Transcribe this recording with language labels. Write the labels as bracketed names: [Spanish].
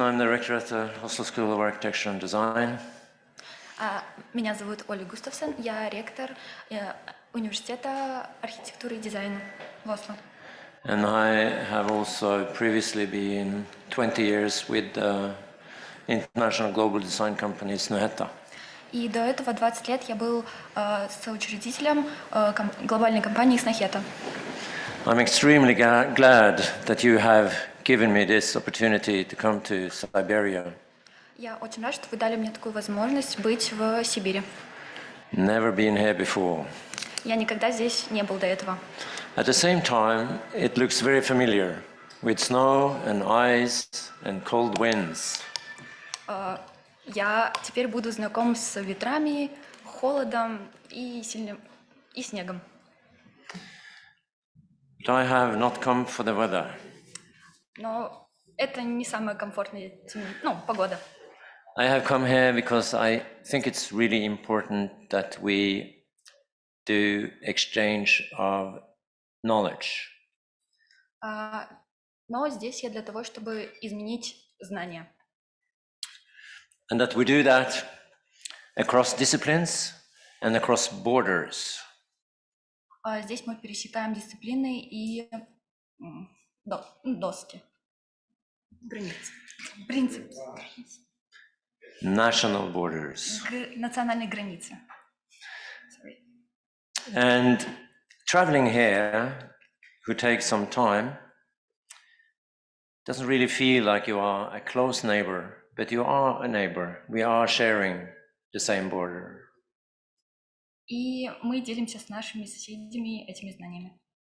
[English] I'm the rector at the Oslo School of Architecture and Design. [Russian] Меня зовут Оля Густавсон. Я ректор университета архитектуры и дизайна в Осло. [English] And I have also previously been 20 years with the international global design company Snøhetta. [Russian] И до этого 20 лет я был соучредителем глобальной компании Snøhetta. [English] I'm extremely glad that you have given me this opportunity to come to Siberia. [Russian] Я очень рад, что вы дали мне такую возможность быть в Сибири. [English] Never been here before. [Russian] Я никогда здесь не был до этого. [English] At the same time, it looks very familiar, with snow and ice and cold winds. [Russian] Я теперь буду знаком с ветрами, холодом и снегом. [English] But I have not come for the weather. [Russian] Но это не самая комфортная погода. [English] I have come here because I think it's really important that we do exchange of knowledge. [Russian] Но здесь я для того, чтобы изменить знания. [English] And that we do that across disciplines and across borders. [Russian] Здесь мы пересекаем дисциплины и доски. Границы. Принцип. [English] National borders. [Russian] Национальные границы. [English] And traveling here, who takes some time, doesn't really feel like you are a close neighbor, but you are a neighbor. We are sharing the same border. [Russian] И мы делимся с нашими соседями этими знаниями.